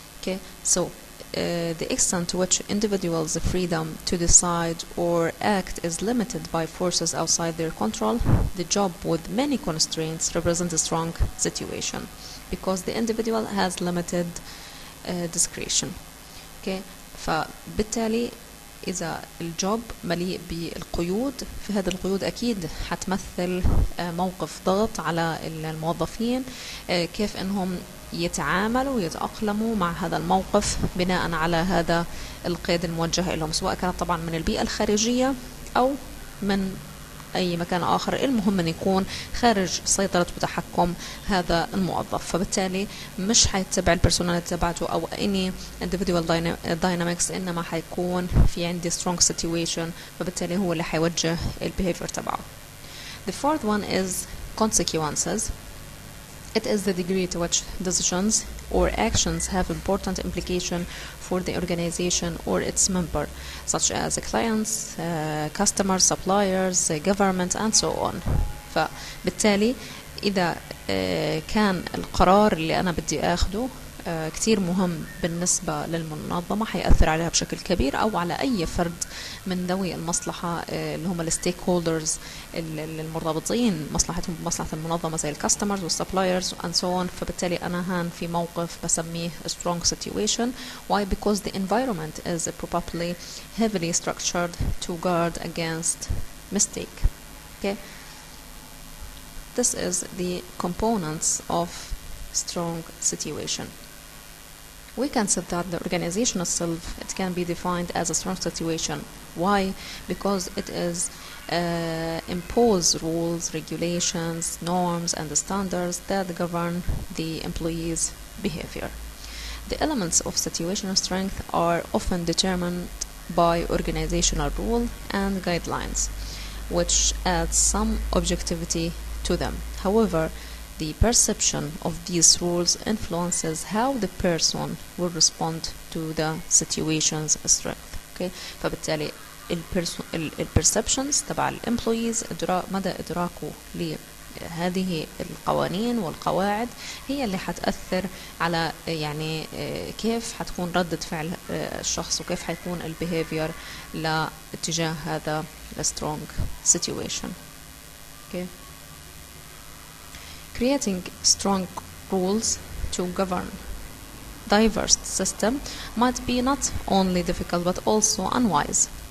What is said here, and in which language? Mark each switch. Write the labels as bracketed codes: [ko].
[en] Okay, so the extent to which individuals' freedom to decide or act is limited by forces outside their control, the job with many constraints represents a strong situation because the individual has limited discretion. [ar] Okay, فبالتالي إذا الجوب مليء بالقيود، فهذه القيود أكيد حتمثل موقف ضغط على الموظفين كيف أنهم يتعاملوا ويتأقلموا مع هذا الموقف بناء على هذا القيد الموجه لهم، سواء كانت طبعا من البيئة الخارجية أو من أي مكان آخر، المهم أن يكون خارج سيطرة وتحكم هذا الموظف. فبالتالي مش حيتبع البرسوناليتي تبعته أو any individual dynamics، إنما حيكون في عندي strong situation، فبالتالي هو اللي حيوجه البيهيفير تبعه. [en] The fourth one is consequences. It is the degree to which decisions or actions have important implication for the organization or its member, such as clients, customers, suppliers, government, and so on. [ar] فبالتالي إذا كان القرار اللي أنا بدي أخده كتير مهم بالنسبة للمنظمة، حيأثر عليها بشكل كبير أو على أي فرد من ذوي المصلحة اللي هم الستيك هولدرز المرتبطين مصلحتهم بمصلحة المنظمة زي الكاستمرز والسبلايرز and so on. فبالتالي أنا هان في موقف بسميه strong situation. [en] Why? Because the environment is probably heavily structured to guard against mistake. Okay, this is the components of strong situation. We can say that the organization itself, it can be defined as a strong situation. Why? Because it is impose rules, regulations, norms, and the standards that govern the employees' behavior. The elements of situational strength are often determined by organizational rule and guidelines. which adds some objectivity to them. However, the perception of these rules influences how the person will respond to the situation's strength. [ar] Okay, فبالتالي perceptions تبع الامبلويز مدى إدراكه لهذه القوانين والقواعد هي اللي حتأثر على يعني كيف حتكون ردة فعل الشخص وكيف حيكون البيهيفير لاتجاه هذا strong situation. [en] Okay. Creating strong rules to govern diverse system might be not only difficult but also unwise.